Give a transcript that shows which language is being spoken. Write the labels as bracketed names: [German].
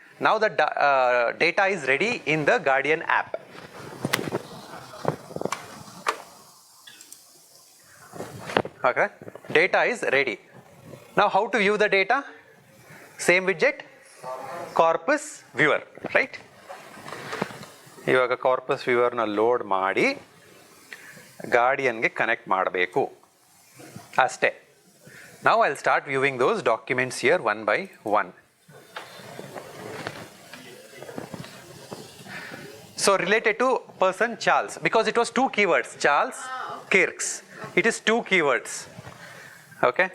[English] Now the data is ready in the Guardian app. Okay, data is ready. Now how to view the data? Same widget, Corpus Viewer, right? [Kannada] ಇವಾಗ corpus ವ್ಯೂವರ್ನ load ಮಾಡಿ ಗಾರ್ಡಿಯನ್ಗೆ connect ಮಾಡಬೇಕು ಅಷ್ಟೇ. [English] Now I'll start viewing those documents here one by one. So related to person Charles, because it was two keywords, Charles Kirks. It is two keywords. Okay?